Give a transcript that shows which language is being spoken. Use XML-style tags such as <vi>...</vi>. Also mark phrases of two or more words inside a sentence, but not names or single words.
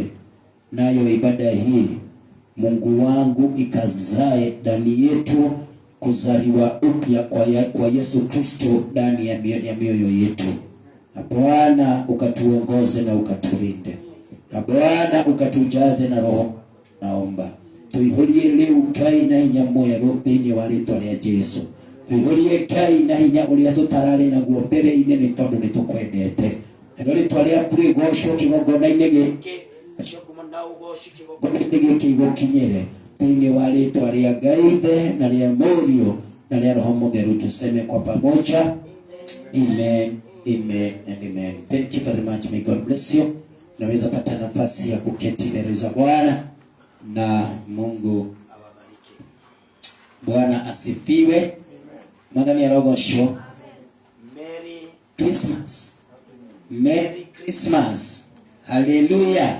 <sw>Nayo ibada hii Mungu wangu ikazae ndani yetu kuzaliwa upya kwa Yesu Kristo ndani ya mioyo yetu. Bwana, ukatuongoze na ukatulinde. Bwana, ukatujaze na Roho.</sw> <ki>Naomba tuihurie leo Ngai na hinya mweru thĩinĩ wa rĩĩtwa rĩa Jesũ. Tuihurie Ngai na hinya ũrĩa tũtararĩ naguo mbere-inĩ nĩ tondũ nĩ tũkwendete. Nĩ rĩĩtwa rĩaku rĩgocwo kĩgongona-inĩ gĩkĩ, kĩgongona-inĩ gĩkĩ igũkinyĩre thĩinĩ wa rĩĩtwa rĩa Ngai Ithe na rĩa Mũriũ na rĩa Roho Mũtheru,</ki> <sw>tuseme kwa pamoja amen,</sw> <en>amen and amen. Thank you very much. May God bless you.</en> <sw>Naweza pata nafasi ya kuketi mbele za Bwana na Mungu awabariki. Bwana asifiwe. Mwadhani ya rogosho.</sw> <en>Merry Christmas. Merry Christmas. Hallelujah.</en>